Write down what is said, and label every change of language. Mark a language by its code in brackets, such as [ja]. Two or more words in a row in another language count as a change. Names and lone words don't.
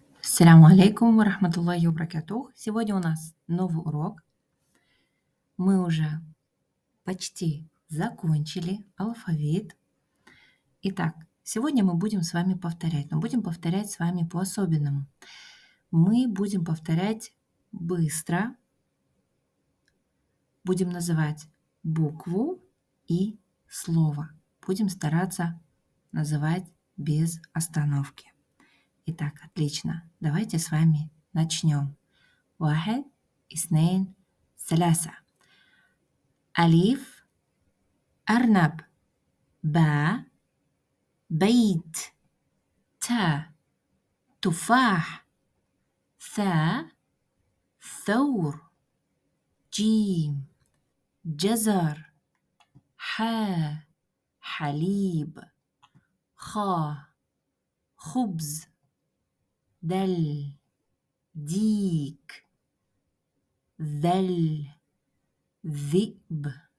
[ar] السلام عليكم ورحمة الله وبركاته. [ru] Сегодня у нас новый урок. Мы уже почти закончили алфавит. Итак, сегодня мы будем с вами повторять, но будем повторять с вами по-особенному. Мы будем повторять быстро, будем называть букву и слово. Будем стараться называть без остановки. Итак, отлично. Давайте с вами начнем. [ar] واحد اثنين ثلاثة ألف أرنب باء بيت تاء تفاح ثاء ثور جيم جزر حاء حليب خاء خبز دل ديك ذل ذئب